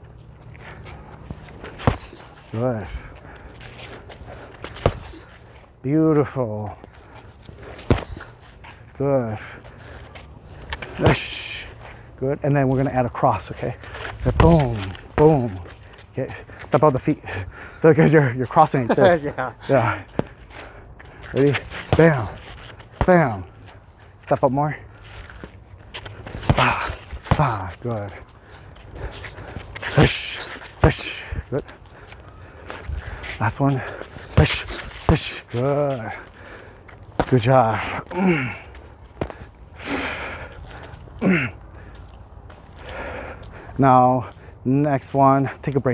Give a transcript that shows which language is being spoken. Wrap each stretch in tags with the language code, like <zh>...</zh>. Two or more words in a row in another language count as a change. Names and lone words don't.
<en>Good. Beautiful. Good. Good. And then we're gonna add a cross, okay? Boom, boom. Okay. Step out the feet. So because you're crossing like this. Yeah. Yeah. Ready? Bam. Bam. Step up more. Ah. Ah. Good. Push. Push. Good. Last one. Push. Push. Good. Good job. Now, next one, take a break.</en>